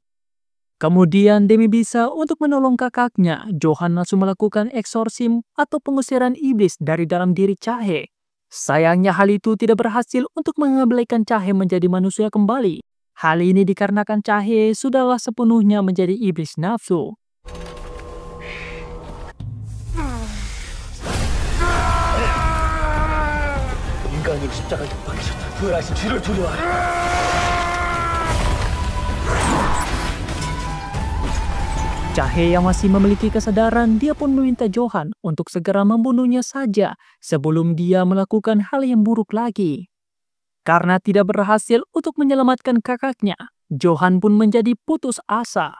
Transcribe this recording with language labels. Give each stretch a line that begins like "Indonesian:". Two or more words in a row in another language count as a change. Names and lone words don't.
Indonesian: Kemudian demi bisa untuk menolong kakaknya, Johan langsung melakukan eksorsim atau pengusiran iblis dari dalam diri Jahe. Sayangnya hal itu tidak berhasil untuk mengembalikan Jahe menjadi manusia kembali. Hal ini dikarenakan Jahe sudahlah sepenuhnya menjadi iblis nafsu.
Korean: 인간이 십자가에 못 박히셨다. 부활하신 주를 두려워하라.
Indonesian: Jahe yang masih memiliki kesadaran, dia pun meminta Johan untuk segera membunuhnya saja sebelum dia melakukan hal yang buruk lagi. Karena tidak berhasil untuk menyelamatkan kakaknya, Johan pun menjadi putus asa.